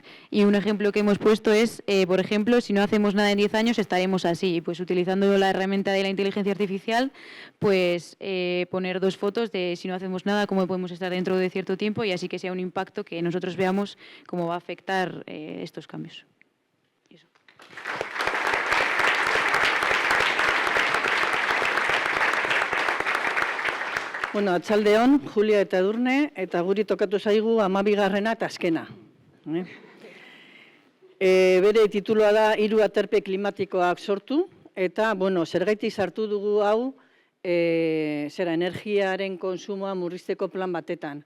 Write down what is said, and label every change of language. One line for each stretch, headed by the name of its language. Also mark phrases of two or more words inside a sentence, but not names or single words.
Spanish: Y un ejemplo que hemos puesto es, por ejemplo, si no hacemos nada en 10 años estaremos así. Pues utilizando la herramienta de la inteligencia artificial, pues poner 2 fotos de si no hacemos nada, cómo podemos estar dentro de cierto tiempo, y así que sea un impacto que nosotros veamos cómo va a afectar estos cambios.
Basque: Bueno, Arratsaldeon, Julia eta Edurne, eta guri tokatu zaigu 12. eta azkena. Bere titulua da 3 aterpe klimatikoak sortu, eta, bueno, zergaitik sartu dugu hau, energiaren konsumoa murrizteko plan batetan.